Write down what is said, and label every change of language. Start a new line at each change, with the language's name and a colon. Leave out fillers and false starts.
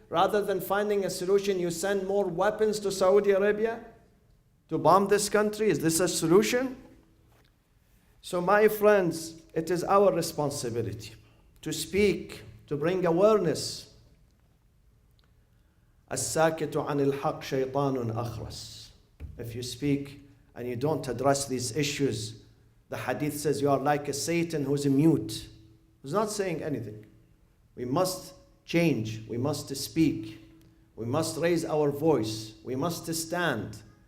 English: Rather than finding a solution, you send more weapons to Saudi Arabia to bomb this country. Is this a solution? So my friends, it is our responsibility to speak, to bring awareness.
Arabic: الساكت عن الحق شيطان أخرس.
English: If you speak and you don't address these issues, the hadith says you are like a Satan who's mute, who's not saying anything. We must change. We must speak. We must raise our voice. We must stand.